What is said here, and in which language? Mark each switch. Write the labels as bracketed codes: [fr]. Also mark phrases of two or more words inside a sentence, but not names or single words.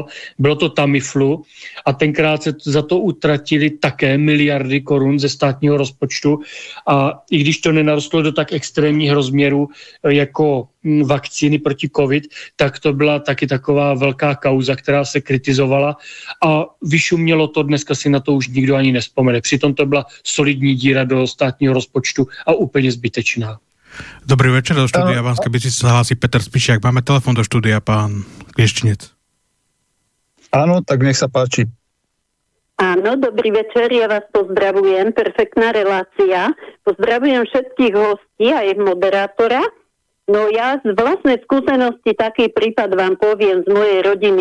[cs] Bylo to Tamiflu a tenkrát se za to utratili také miliardy korun ze státního rozpočtu, a i když to nenarostlo do tak extrémních rozměrů jako vakcíny proti covid, tak to byla taky taková velká kauza, která se kritizovala a vyšumělo to, dneska si na to už nikdo ani nespomene. Přitom to byla solidní díra do státního rozpočtu a úplně zbytečná. [sk] Dobrý večer do štúdia Banskej Bystrice sa hlási Peter Spišiak. Máme telefon do štúdia, pán Klieštinec. Áno, tak nech sa páči. Áno, dobrý večer, ja vás pozdravujem, perfektná relácia. Pozdravujem všetkých hostí a ich moderátora. No ja z vlastnej skúsenosti taký prípad vám poviem z mojej rodiny.